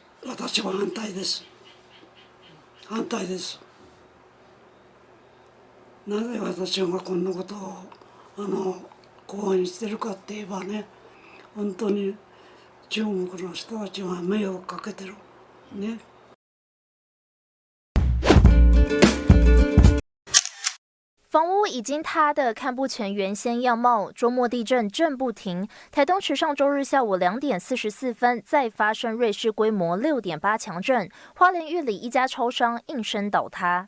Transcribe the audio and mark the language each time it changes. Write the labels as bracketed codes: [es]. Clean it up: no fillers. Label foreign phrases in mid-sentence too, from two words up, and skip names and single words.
[ja] 私は反対です。反対です。なぜ私がこんなことを講演してるかって言えばね、本当に中国の人たちは迷惑かけてるね。 [zh] 房屋已经塌得看不全原先样貌，周末地震震不停。台东池上周日下午2点44分再发生瑞士规模6.8强震，花莲玉里一家超商应声倒塌。